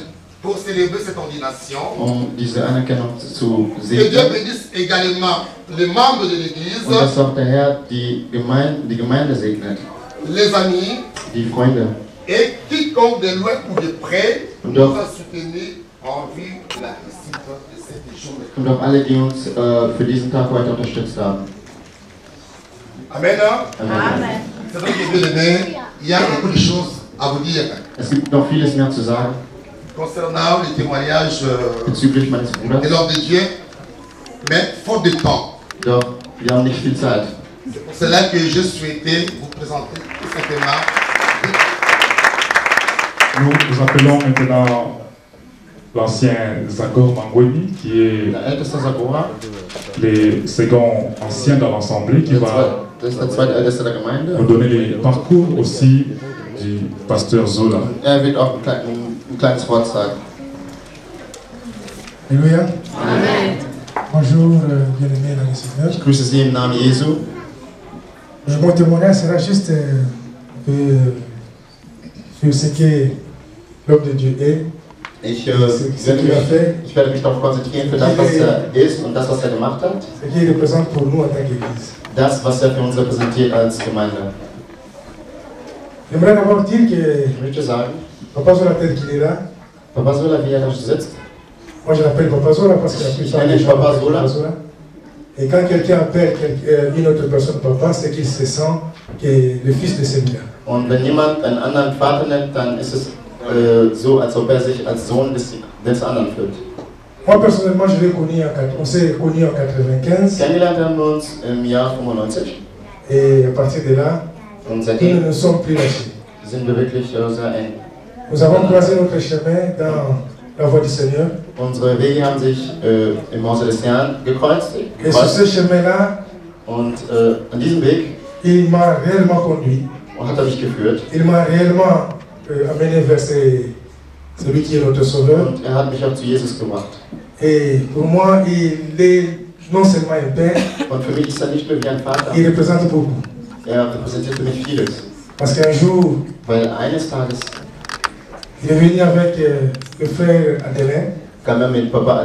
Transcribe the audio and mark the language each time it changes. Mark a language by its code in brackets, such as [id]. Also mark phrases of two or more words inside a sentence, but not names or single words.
[fr] pour célébrer cette ordination. [de] diese Anerkennung zu [fr] Que Dieu [de] segnen. [fr] bénisse également les membres de l'Église, [de] Und dass auch der Herr die Gemeinde segnet, [fr] les amis [de] die Freunde. [fr] et quiconque de loin ou de près [de] Und [fr] nous [de] auch, [fr] a soutenus en vue de la réussite de cette journée. [de] und auch alle, die uns für diesen Tag heute unterstützt haben. [fr] Amen. [de] Amen. [fr] C'est vrai que bien aimé, il y a beaucoup de choses à vous dire [de] Es gibt noch vieles mehr zu sagen [fr] concernant les témoignages [de] bezüglich meines [fr] de [de] Bruders. [fr] l'homme de Dieu, mais faute de temps. Doch wir haben nicht viel Zeit. C'est pour cela que je souhaitais vous présenter tout simplement. Nous appelons maintenant l'ancien Zagor Mangweni, qui est [de] Der älteste Sagora, [fr] le second ancien dans l'Assemblée, qui va [de] das ist der zweitälteste der Gemeinde. [fr] nous donner les parcours aussi du pasteur Zola. [de] Er wird auch ein kleines Wort sagen. [fr] Alléluia. Amen. Bonjour, bien-aimés dans le Seigneur. [de] Ich grüße Sie im Namen Jesu. [fr] Mon témoignage sera juste un peu sur ce que l'homme de Dieu est. [de] Ich werde mich darauf konzentrieren für das, was er ist und das, was er gemacht hat. [fr] Ce qu'il représente pour nous en tant qu'Église. [de] Das, was er für uns repräsentiert als Gemeinde. [fr] J'aimerais d'abord dire que [de] Ich möchte sagen, [fr] Papa Zola, tel qu'il est là, [de] Papa Zola, wie er da sitzt, [fr] moi je l'appelle Papa Zola parce que la plupart des gens [de] Papa [fr] l'appellent [de] Zola. [fr] Et quand quelqu'un appelle une autre personne Papa, c'est qu'il se sent que le fils de celui-là. [de] Und wenn jemand einen anderen Vater nennt, dann ist es so, als ob er sich als Sohn des anderen fühlt. [fr] Moi personnellement, on s'est connus en 95. [de] Kennengelernt haben wir uns im Jahr 95. [fr] Et à partir de là, [de] Und [fr] nous [de] seitdem [fr] ne nous sommes plus lâchés. [de] sind wir wirklich sehr eng. [fr] Nous avons croisé notre chemin dans la voie du Seigneur. [de] Unsere Wege haben sich im Hause des Herrn gekreuzt. [fr] Et sur ce chemin-là, [de] Und an diesem Weg [fr] il m'a réellement conduit. [de] hat er mich geführt. [fr] Il m'a réellement amené vers celui qui est notre sauveur. [de] Und er hat mich auch zu Jesus gebracht. [fr] Et pour moi, il est non seulement un père, [de] Und für mich ist er nicht nur wie ein Vater. [fr] il représente beaucoup. [de] Er repräsentiert für mich vieles. [fr] Parce qu'un jour, [de] Weil eines Tages [fr] il est venu avec le frère Adelin. [de] kam er mit Papa